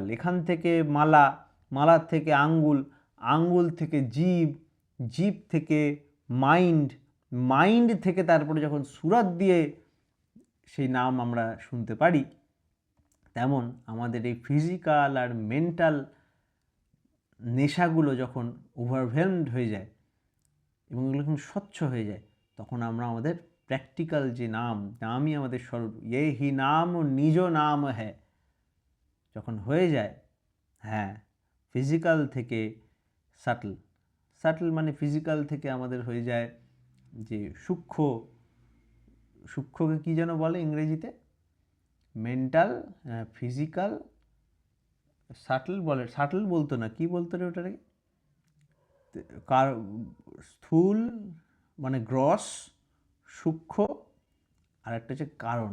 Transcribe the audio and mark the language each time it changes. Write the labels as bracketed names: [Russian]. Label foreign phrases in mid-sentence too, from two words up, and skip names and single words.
[Bangla] এখান থেকে মালা, মালার থেকে আঙ্গুল, আঙ্গুল থেকে জীব, জীব থেকে মাইন্ড, মাইন্ড থেকে তারপরে যখন সুরত দিয়ে সেই নাম আমরা শুনতে পারি, তেমন আমাদের এই ফিজিক্যাল আর মেন্টাল নেশাগুলো যখন ওভারওয়েলমড হয়ে যায় এবং এগুলো যখন স্বচ্ছ হয়ে যায়, তখন আমরা আমাদের প্র্যাকটিক্যাল যে নামই আমাদের স্বরূপ, [Hindi] ये ही नाम [Bangla] নিজ নাম है, যখন হয়ে যায়, হ্যাঁ, ফিজিক্যাল থেকে সাটল, সাটল মানে ফিজিক্যাল থেকে আমাদের হয়ে যায় যে সূক্ষ্ম, সূক্ষ্মকে কী যেন বলে ইংরেজিতে, [English] mental, physical, subtle [Bangla] বলে, সাটল বলতো না, কি বলতো রে ওটাকে, স্থূল মানে গ্রস, সূক্ষ্ম, আর একটা হচ্ছে কারণ।